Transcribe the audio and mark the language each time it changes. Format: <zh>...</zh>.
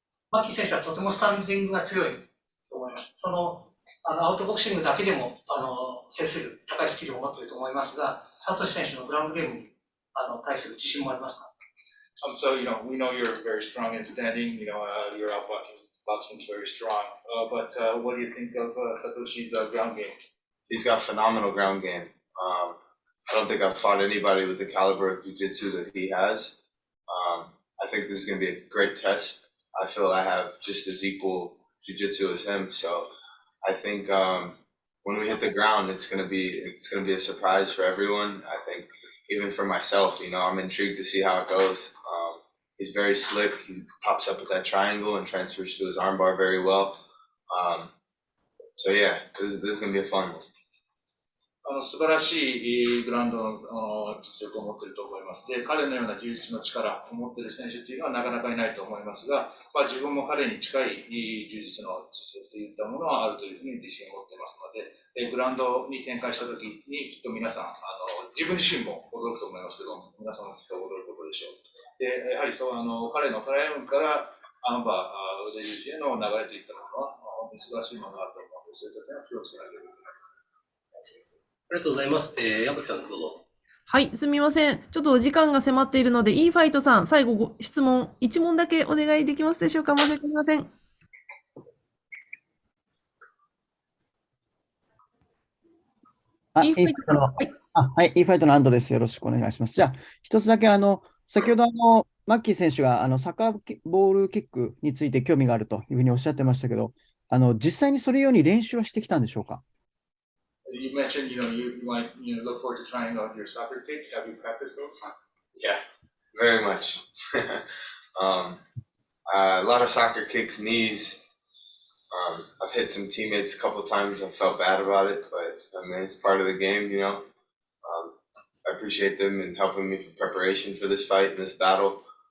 <ja>マッキー選手はとてもスタンディングが強いと思います。アウトボクシングだけでも制する高いスキルを持っていると思いますが、サトシ選手のグラウンドゲームに対する自信もありますか。</ja> <en>So we know you're very strong in standing. Your boxing is very strong. But what do you think of Satoshi's ground game? He's got phenomenal ground game. I don't think I've fought anybody with the caliber of jiu-jitsu that he has. I think this is going to be a great test. I feel I have just as equal jiu-jitsu as him. So I think when we hit the ground, it's going to be a surprise for everyone. I think even for myself, I'm intrigued to see how it goes. He's very slick. He pops up with that triangle and transfers to his armbar very well. So yeah, this is going to be a fun one.</en> <ja>素晴らしいグラウンドの実力を持っていると思います。で、彼のような充実の力を持っている選手というのはなかなかいないと思いますが、自分も彼に近い充実の実力といったものはあるというふうに自信を持っていますので、グラウンドに展開したときにきっと皆さん自分自身も驚くと思いますけど、皆さんもきっと驚くことでしょう。で、やはり彼のトライアルからアンバー、腕十字への流れといったものは、本当に素晴らしいものがあると思うので、そういった点は気をつけなければいけない。ありがとうございます。矢吹さん、どうぞ。はい、すみません。ちょっとお時間が迫っているので、いいファイトさん、最後ご質問、1問だけお願いできますでしょうか。申し訳ありません。いいファイトさん。はい。はい、いいファイトの安藤です。よろしくお願いします。じゃあ、一つだけ、先ほど、マッキー選手が、サッカーボールキックについて興味があるというふうにおっしゃってましたけど、実際にそれように練習はしてきたんでしょうか。</ja> <en>You mentioned, you might, look forward to trying out your soccer kick. Have you practiced those? Yeah, very much. A lot of soccer kicks, knees. I've hit some teammates a couple times. I felt bad about it, but I mean, it's part of the game, I appreciate them and helping me for preparation for this fight and this battle.</en>